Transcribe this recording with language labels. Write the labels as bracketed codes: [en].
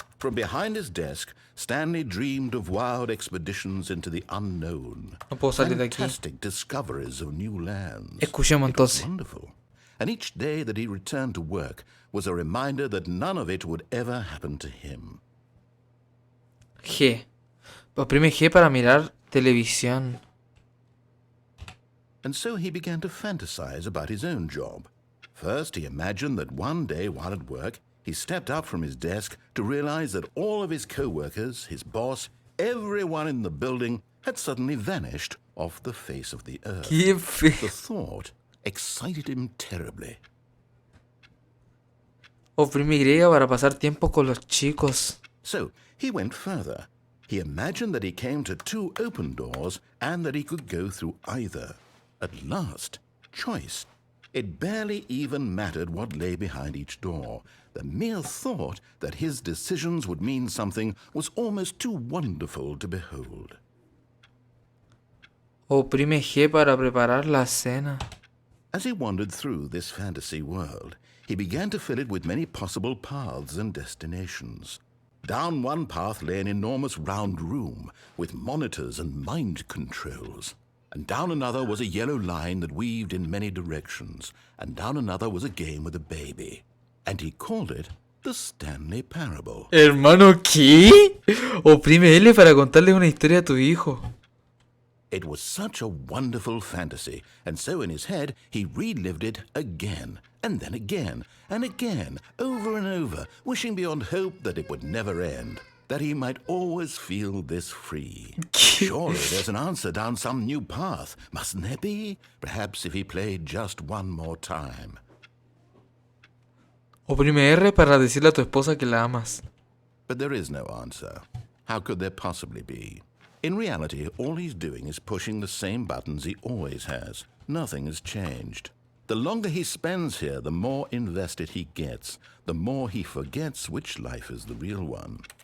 [en] From behind his desk, Stanley dreamed of wild expeditions into the unknown. [es] No puedo salir de aquí. [en] Fantastic discoveries of new lands. [es] Escuchemos [en] It was [es] entonces. [en] wonderful. And each day that he returned to work was a reminder that none of it would ever happen to him. G. [es] Oprime G para mirar televisión. [en] And so he began to fantasize about his own job. First, he imagined that one day while at work, he stepped up from his desk to realize that all of his co-workers, his boss, everyone in the building had suddenly vanished off the face of the earth. [es] Qué [en] The [es] feo. [en] thought excited him terribly. [es] Oprime Y para pasar tiempo con los chicos. [en] So he went further. He imagined that he came to two open doors and that he could go through either. At last, choice. It barely even mattered what lay behind each door. The mere thought that his decisions would mean something was almost too wonderful to behold. [es] Oprime G para preparar la cena. [en] As he wandered through this fantasy world, he began to fill it with many possible paths and destinations. Down one path lay an enormous round room with monitors and mind controls. And down another was a yellow line that weaved in many directions. And down another was a game with a baby. And he called it the Stanley Parable. [es] Hermano, ¿qué? Oprime L para contarle una historia a tu hijo. [en] It was such a wonderful fantasy, and so in his head he relived it again, and then again, and again, over and over, wishing beyond hope that it would never end, that he might always feel this free. Surely there's an answer down some new path, mustn't there be? Perhaps if he played just one more time. [es] Oprime R para decirle a tu esposa que la amas. [en] But there is no answer. How could there possibly be? In reality, all he's doing is pushing the same buttons he always has. Nothing has changed. The longer he spends here, the more invested he gets, the more he forgets which life is the real one.